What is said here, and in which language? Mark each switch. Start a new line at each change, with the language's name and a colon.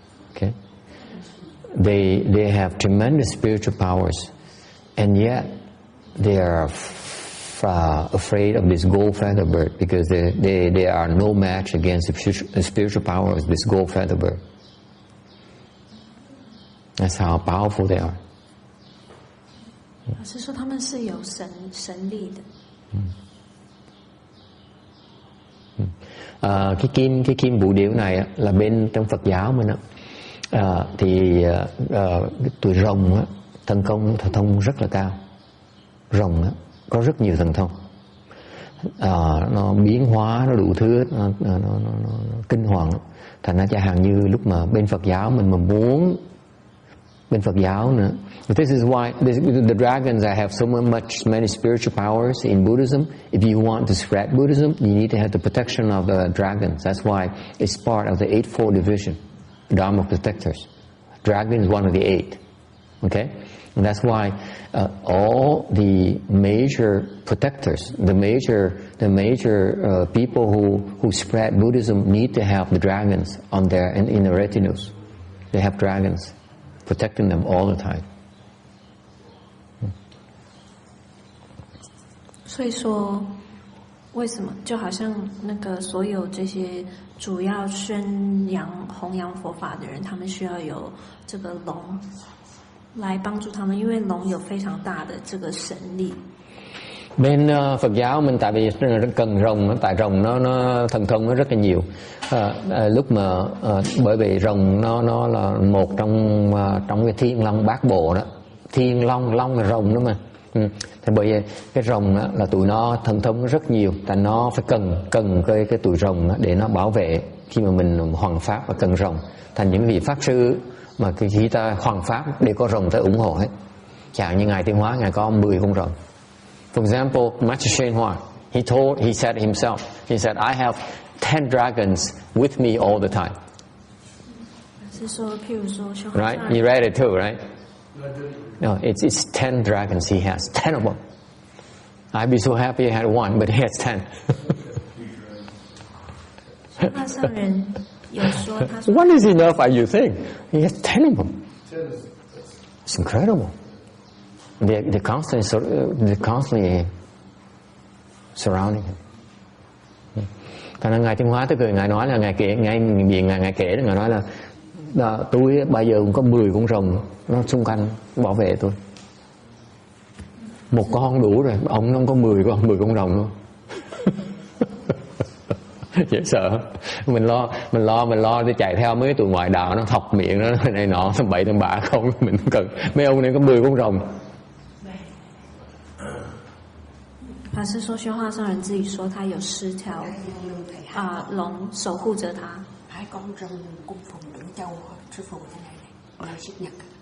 English: Okay, they have tremendous spiritual powers, and yet they are afraid of this gold feather bird because they are no match against the spiritual power of this gold feather bird. That's how powerful they are.
Chinese: 老师说他们是有神力的。
Vietnamese: Cái kim vũ điểu này là bên trong Phật giáo mình thì tụi rồng á, thần thông rất là cao. Rồng á, có rất nhiều thần thông, nó biến hóa, nó đủ thứ, nó kinh hoàng. Thành ra chẳng hạn như lúc mà bên Phật giáo mình mà muốn bên Phật giáo nữa.
English: This is why the dragons have so many spiritual powers in Buddhism. If you want to spread Buddhism, you need to have the protection of the dragons. That's why it's part of the Eightfold Division, Dharma protectors. Dragon is one of the eight. Okay, and that's why all the major protectors, the major people who spread Buddhism need to have the dragons on their in the retinues. They have dragons protecting them all the time.
Chinese: 所以说，为什么就好像那个所有这些主要弘扬佛法的人，他们需要有这个龙来帮助他们，因为龙有非常大的这个神力。
Vietnamese: Bên Phật giáo mình tại vì cần rồng, tại rồng nó thần thông nó rất là nhiều. Lúc mà bởi vì rồng nó là một trong cái thiên long bát bộ đó. Thiên long là rồng đó mà. Thì bởi vì cái rồng đó, là tụi nó thần thông rất nhiều, tại nó phải cần cái tụi rồng đó để nó bảo vệ khi mà mình hoằng pháp và cần rồng. Thành những vị pháp sư mà khi ta hoằng pháp đều có rồng tới ủng hộ hết. Chẳng như ngài Tiên Hóa, ngài có 10 con rồng.
English: For example, Master Shen Hoa, he said himself, he said, I have 10 dragons with me all the time.
Chinese: 是说，譬如说，
English: Right? You read it too, right? No, it's 10 dragons he has. 10 of them. I'd be so happy I had one, but he has 10.
Chinese: 修化上人有说，他说
English: One is enough, you think? He has 10 of them. It's incredible. They're constantly surrounding him.
Vietnamese: Thành ra ngài Thiên Hóa tới cười, ngài nói là ngài kể, ngài kể đó, ngài nói là tôi bây giờ cũng có 10 con rồng nó xung quanh bảo vệ tôi. Một con không đủ rồi, ông nó có 10 con rồng luôn. Dễ sợ. Mình lo để chạy theo mấy tụi ngoại đạo nó thọc miệng nó này nọ tầm bậy tầm bạ không, mình không cần. Mấy ông này có 10 con rồng.
Chinese: 法师说，修化上人自己说他有10条龙守护着他。
Vietnamese: Hai con rồng cung phụng đứng châu sư phụ thế này ngày sinh nhật.